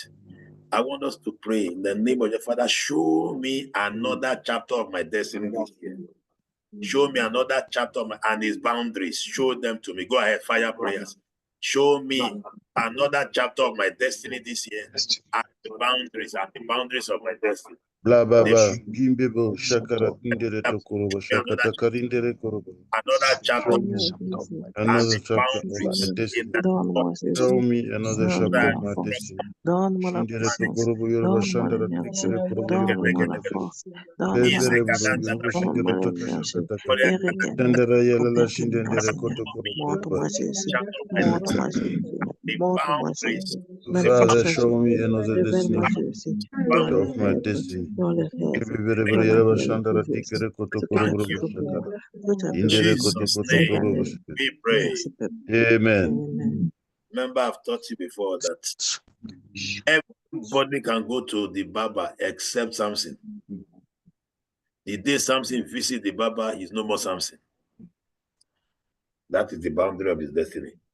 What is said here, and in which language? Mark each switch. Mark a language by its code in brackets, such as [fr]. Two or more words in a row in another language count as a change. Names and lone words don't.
[en] I want us to pray in the name of your Father. Show me another chapter of my destiny this year. Show me another chapter of and its boundaries. Show them to me. Go ahead, fire prayers. Show me another chapter of my destiny this year and the boundaries of my destiny. Blah blah blah. Gimbebo shakara kindere tokorobo shakata karindere korobo. Another chapter. Another chapter of my destiny. Show me another chapter of my destiny. Shindere tokorobo yoruba shandara tikere korobo yoruba kata. Bebere buru yoruba shigere toto shakata kata. Shandara yalala shindere koto korobo yoruba. Father, show me another destiny of my destiny. Bebere yoruba shandara tikere koto korobo shakata. Indere koto koto korobo shakata. We pray. Amen. Remember, I've taught you before that everybody can go to the barber except Samson. The day Samson visits the barber, he's no more Samson. That is the boundary of his destiny.